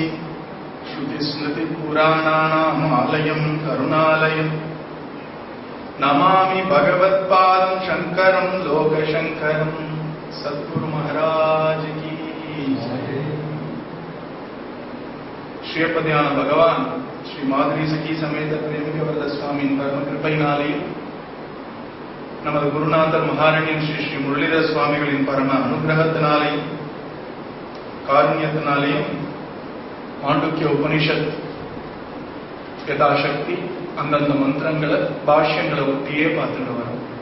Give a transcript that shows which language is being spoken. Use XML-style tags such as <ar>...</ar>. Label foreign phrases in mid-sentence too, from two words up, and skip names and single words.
<sa>श्रुतिस्मृतिपुराणानाम् आलयं करुणालयम् नमामि भगवत्पादं शंकरं लोकशंकरं।</sa> <hi>सद्गुरु महाराज की जय।</hi> <ta>श्रीपदिயான பகவான் ஸ்ரீ மாதுரி சகி சமேத பிரேமிகவரத சுவாமியின் பரம கிருபையினாலேயும் நமது குருநாதர் மகாரணியன் ஸ்ரீ ஸ்ரீ முரளிதர சுவாமிகளின் பரம அனுகிரகத்தினாலேயும் காருண்யத்தினாலேயும் மாண்டூக்கிய உபனிஷத் யதாசக்தி அந்தந்த மந்திரங்களை பாஷ்யங்களை ஒட்டியே பார்த்துட்டு வரும்.</ta>